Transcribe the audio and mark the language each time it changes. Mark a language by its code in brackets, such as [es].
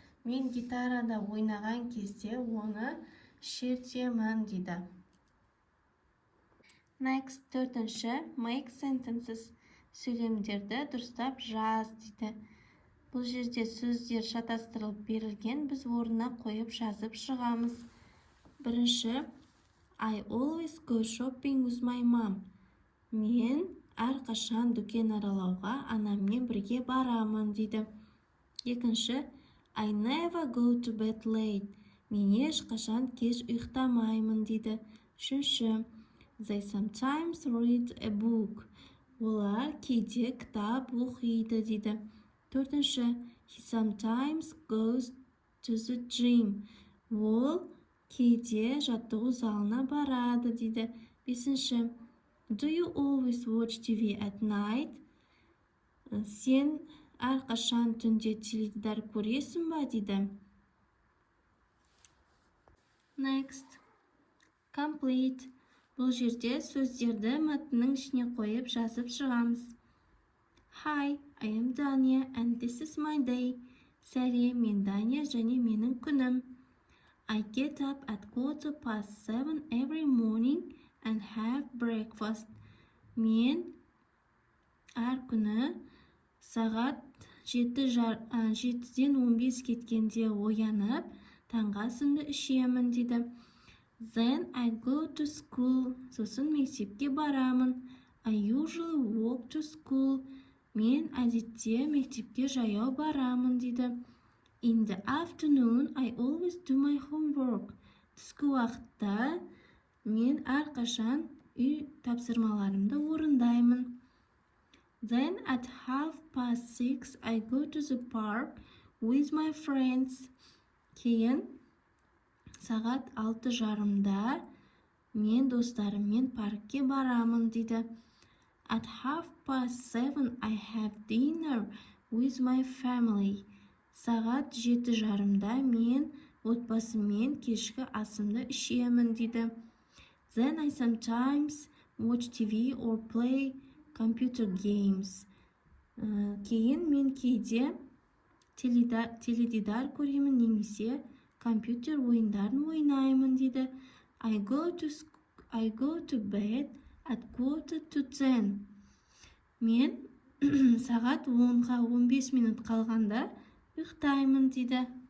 [kk] Мен гитарада ойнаған кезде оны шертемін дейді. [en] Next, [kk] төртінші, [en] make sentences. [kk] Сөйлемдерді дұрыстап жаз дейді. Бұл жерде сөздер шатастырылып берілген, біз орнына қойып жазып шығамыз. Бірінші, [en] I always go shopping with my mom. [kk] Мен әрқашан дүкен аралауға анаммен бірге барамын дейді. Екінші, [en] I never go to bed late. [kk] Мен ешқашан кеш ұйықтамаймын дейді. Үшінші, [en] they sometimes read a book. [kk] Олар кейде кітап оқиды дейді. Төртінші, [en] he sometimes goes to the gym. [kk] Ол кейде жаттығу залына барады дейді. Бесінші, [en] do you always watch TV at night? [kk] Сен әрқашан түнде теледидар көресің ба дейді. [en] Next, complete. [kk] Бұл жерде сөздерді мәтіннің ішіне қойып жазып шығамыз. [en] Hi, I am Dania and this is my day. [kk] Сәлем, мен Дания және менің күнім. [en] I get up at 7:15 every morning and have breakfast. [kk] Мен әр күні сағат 7-ден 15 кеткенде оянып, таңғы асымды ішемін дейді. [en] Then I go to school. [kk] Сосын мектепке барамын. [en] I usually walk to school. [kk] Мен әдетте мектепке жаяу барамын дейді. [en] In the afternoon, I always do my homework. [kk] Түскі уақытта мен әрқашан үй тапсырмаларымды орындаймын. [en] Then at 6:30, I go to the park with my friends. [kk] Кейін сағат 6:30-да мен достарыммен паркке барамын дейді. [en] At 7:30, I have dinner with my family. [kk] Сағат 7:30-да мен отбасыммен кешкі асымды ішемін дейді. [en] Then I sometimes watch TV or play computer games. [kk] Кейін мен кейде теледидар көремін немесе компьютер ойындарын ойнаймын дейді. [en] I go to bed at 9:45. [kk] Мен сағат 10-ға 15 минут қалғанда ұйықтаймын дейді.